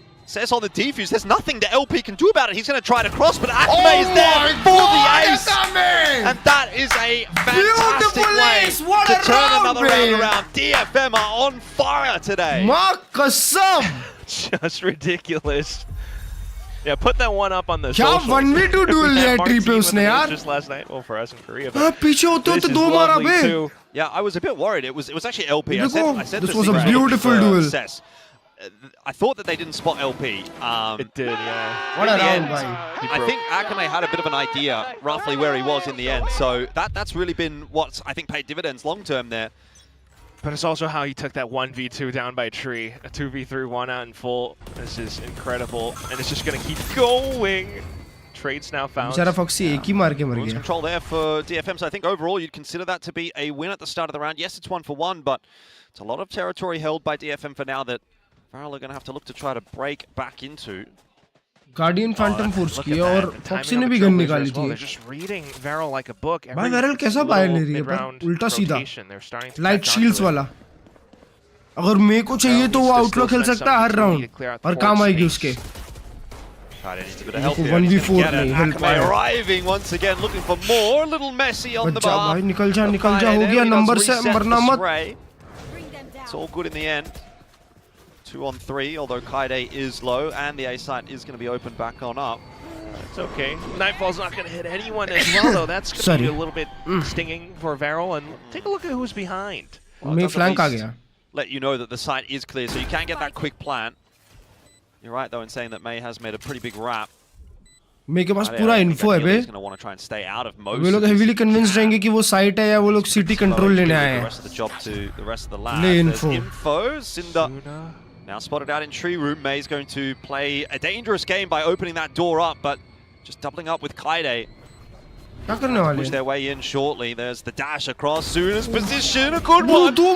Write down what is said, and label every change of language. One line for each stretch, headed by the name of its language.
English: Says on the defuse, there's nothing that LP can do about it. He's going to try to cross, but Akame is there for the ace. And that is a fantastic way to turn another round around. DFM are on fire today. Makasam. Just ridiculous. Yeah, put that one up on the
Hindi: क्या 1v2 duel लिया tree पे उसने यार.
English: Just last night, well for us in Korea.
Hindi: हाँ पीछे होते होते दो मारा बे.
English: Yeah, I was a bit worried. It was actually LP. I said this was a beautiful duel. I thought that they didn't spot LP. It did, yeah. What a round, bhai. I think Akame had a bit of an idea roughly where he was in the end. So that's really been what I think paid dividends long term there. But it's also how he took that 1v2 down by Tree. A 2v3 one out in full. This is incredible. And it's just going to keep going. Trades now found.
Hindi: बेचारा Foxy एक ही मार के मर गया.
English: Control there for DFM. So I think overall you'd consider that to be a win at the start of the round. Yes, it's 1-for-1, but it's a lot of territory held by DFM for now that Varel are going to have to look to try to break back into.
Hindi: Guardian Phantom Force की और Foxy ने भी gun निकाली थी.
English: They're just reading Varel like a book.
Hindi: भाई Varel कैसा बाहर ले रही है पर उल्टा सीधा.
English: Light shields वाला.
Hindi: अगर मेरे को चाहिए तो वो आउटलो खेल सकता है हर राउंड और काम आएगी उसके. 1v4 नहीं help आया.
English: Arriving once again, looking for more. A little messy on the bar.
Hindi: भाई निकल जा हो गया नंबर से मरना मत.
English: It's all good in the end. 2-on-3, although Kaide is low, and the A site is going to be opened back on up. It's okay. Nightfall's not going to hit anyone as well, though. That's going to be a little bit stinging for Varel. And take a look at who's behind.
Hindi: Well, flank आ गया.
English: Let you know that the site is clear, so you can get that quick plant. You're right, though, in saying that May has made a pretty big wrap.
Hindi: May के पास पूरा info है बे.
English: He's going to want to try and stay out of most.
Hindi: वे लोग
English: heavily convinced
Hindi: रहेंगे कि वो site है या वो लोग city control लेने आए हैं.
English: The rest of the job to the rest of the lab.
Hindi: ले info.
English: Cinder. Now spotted out in tree room. May's going to play a dangerous game by opening that door up, but just doubling up with Kaide. Push their way in shortly. There's the dash across. Suna's position, a good one.